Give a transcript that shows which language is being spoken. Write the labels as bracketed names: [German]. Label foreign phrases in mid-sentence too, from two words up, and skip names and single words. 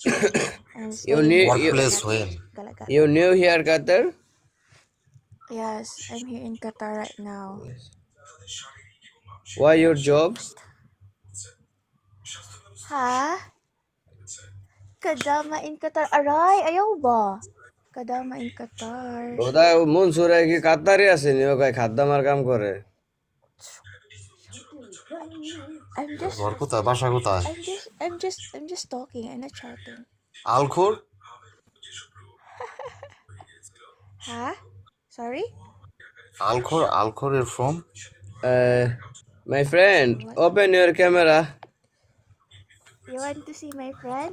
[English] You new here Qatar? Yes, I'm here in Qatar right now. Why your job? Ha? Kadama in Qatar. [Filipino] Aray, ayaw ba? [English] Kadama in Qatar. [Bangla] বোধহয় মনসুরে কি কাতারি আসেনি ও কয় খাদ্দামার কাম করে [English] I'm just [Bangla] ঘর কোথায় বাসা কোথায় [English] I'm just talking. I'm not shouting. [Bangla] আলখোর [English] Huh? Sorry? Alcor you're from? My friend, open your camera. You want to see my friend?